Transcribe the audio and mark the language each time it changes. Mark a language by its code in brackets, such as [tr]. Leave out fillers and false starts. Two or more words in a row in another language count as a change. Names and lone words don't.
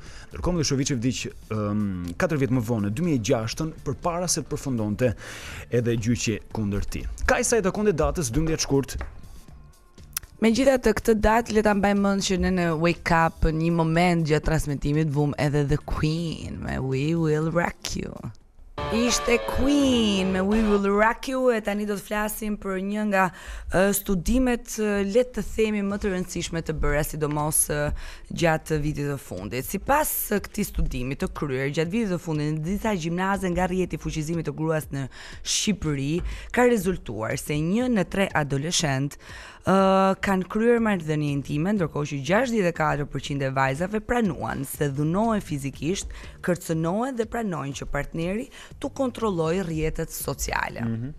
[sq] Ndërkohë Milošević vdiq 4 vjet më vonë, në 2006, përpara se të përfundonte edhe gjyqi kundër tij. Kaq sa i takon datës 12 shkurt. Megjithatë këtë datë le ta mbajmë mend që në Wake Up një moment gjatë transmetimit vum edhe The Queen me We Will Rock You. Ishte Queen me We Will Rock You e tani do të flasim për një nga studimet le të themi më të rëndësishme të bëra sidomos gjatë vitit të fundit. Sipas këtij studimi të kryer gjatë vitit të fundit në disa gjimnaze nga rrjeti i fuqizimit të gruas në Shqipëri, ka rezultuar se 1 në 3 adoleshent kanë kryer marrëdhënie intime, ndërkohë që 64% e vajzave pranuan se dhunohen fizikisht, kërcënohen dhe pranojnë që partneri tu kontrollojë rrjetet sociale.